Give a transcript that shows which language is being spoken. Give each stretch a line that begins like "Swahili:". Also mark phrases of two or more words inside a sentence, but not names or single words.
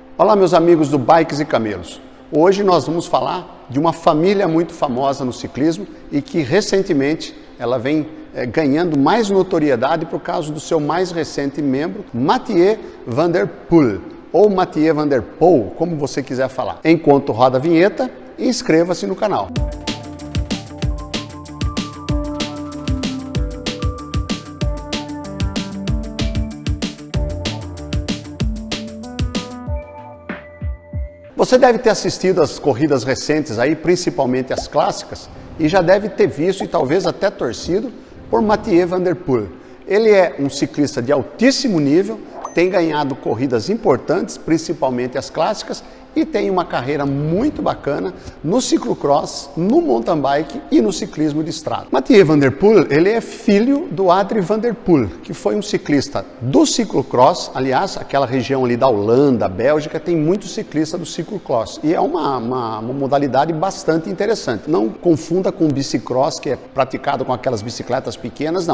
Portuguese: Olá, meus amigos do Bikes e Camelos. Hoje nós vamos falar de uma família muito famosa no ciclismo e que recentemente ela vem ganhando mais notoriedade por causa do seu mais recente membro, Mathieu van der Poel, ou Mathieu van der Poel, como você quiser falar. Enquanto roda a vinheta, inscreva-se no canal. Você deve ter assistido às corridas recentes aí, principalmente as clássicas, e já deve ter visto e talvez até torcido por Mathieu van der Poel. Ele é um ciclista de altíssimo nível, tem ganhado corridas importantes, principalmente as clássicas, e tem uma carreira muito bacana no ciclocross, no
English: mountain bike
Portuguese: e no ciclismo de estrada. Mathieu van der Poel, ele é filho do Adrie van der Poel, que foi um ciclista do ciclocross. Aliás, aquela região ali da Holanda, Bélgica, tem muito ciclista do ciclocross. E é uma modalidade bastante interessante. Não confunda com o bicicross, que é praticado com aquelas bicicletas pequenas, não.